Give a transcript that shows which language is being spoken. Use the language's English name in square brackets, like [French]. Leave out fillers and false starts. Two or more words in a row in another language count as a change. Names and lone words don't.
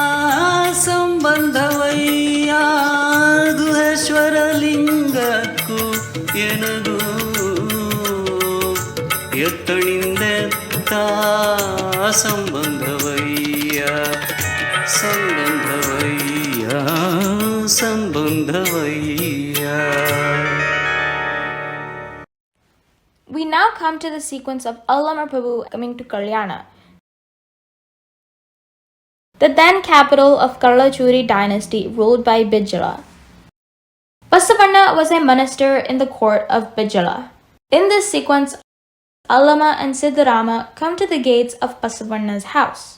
[Kannada] ಸಂಬಂಧವಯ್ಯ ಗುಹೇಶ್ವರ ಲಿಂಗಕ್ಕೂ ಎನಗೂ ಎತ್ತಣಿಂದ ತಾ ಸಂಬಂಧವಯ್ಯ ಸಂಬಂಧವಯ್ಯ ಸಂಬಂಧವಯ್ಯ. [English] We now come to the sequence of Allama Prabhu coming to Kalyana, the then capital of Karlachuri dynasty ruled by Bijala. Basavanna was a minister in the court of Bijala. In this sequence, Allama and Siddharama come to the gates of Basavanna's house.